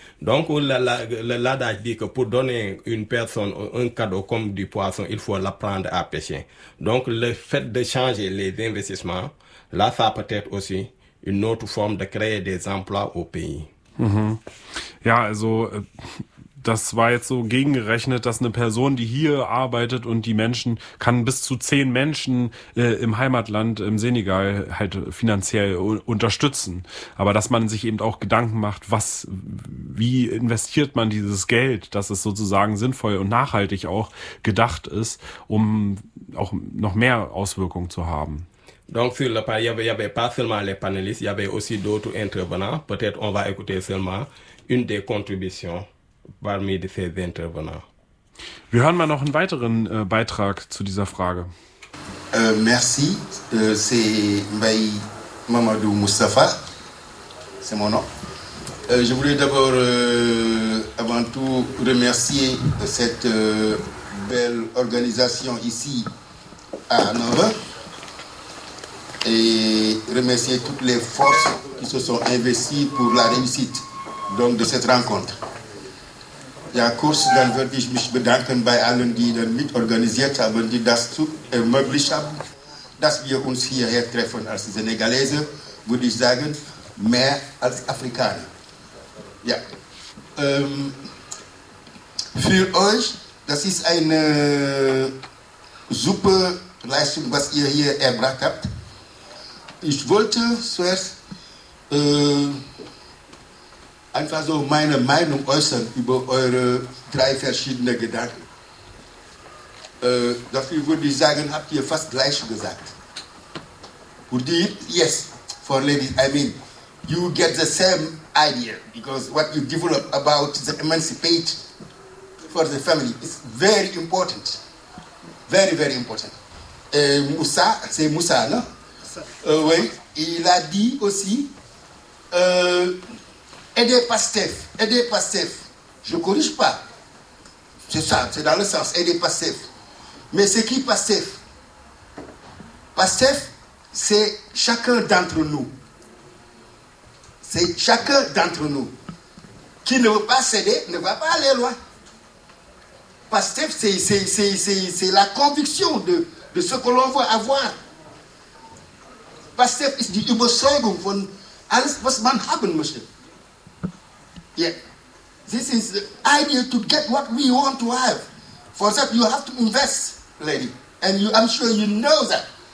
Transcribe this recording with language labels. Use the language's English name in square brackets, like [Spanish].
[French] Donc, l'adage dit que pour donner une personne un cadeau comme du poisson, il faut l'apprendre à pêcher. Donc, le fait de changer les investissements, là, ça peut être aussi une autre forme de créer des emplois au pays. [German] Mm-hmm. Ja, also... das war jetzt so gegengerechnet, dass eine Person, die hier arbeitet und die Menschen, kann bis zu 10 Menschen im Heimatland, im Senegal, halt finanziell unterstützen. Aber dass man sich eben auch Gedanken macht, was, wie investiert man dieses Geld, dass es sozusagen sinnvoll und nachhaltig auch gedacht ist, um auch noch mehr Auswirkungen zu haben. [French] Donc sur le panel, il y avait pas seulement les panélistes, il y avait aussi d'autres intervenants. Peut-être on va écouter seulement une des contributions parmi ces intervenants. [German] Wir hören mal noch einen weiteren Beitrag zu dieser Frage. [French] Merci, c'est Mbaye Mamadou Moustapha, c'est mon nom. Je voulais d'abord, avant tout, remercier cette belle organisation ici à Nova. Et remercier toutes les forces qui se sont investies pour la réussite donc de cette rencontre. [German] Ja, kurz, dann würde ich mich bedanken bei allen, die dann mit organisiert haben, die das zu ermöglicht haben, dass wir uns hierher treffen als Senegalese, würde ich sagen, mehr als Afrikaner. Ja, für euch, das ist eine super Leistung, was ihr hier erbracht habt. Ich wollte zuerst einfach so meine Meinung äußern über eure drei verschiedenen Gedanken. Dafür würde ich sagen, habt ihr fast gleich gesagt. [English] Would you, yes, for ladies, I mean, you get the same idea, because what you develop about the emancipate for the family is very important. Very, very important. [French] Moussa, c'est Moussa, non? Oui, il a dit aussi aider Pastef, je ne corrige pas, c'est ça, c'est dans le sens, aider Pastef. Mais c'est qui Pastef? Pastef, c'est chacun d'entre nous, c'est chacun d'entre nous. Qui ne veut pas céder, ne va pas aller loin. Pastef, c'est la conviction de ce que l'on veut avoir. [German] Pastef ist die Überzeugung von alles, was man haben möchte. [English] Yeah. This is the idea to get what we want to have. For that, you have to invest, lady. And you, I'm sure you know that.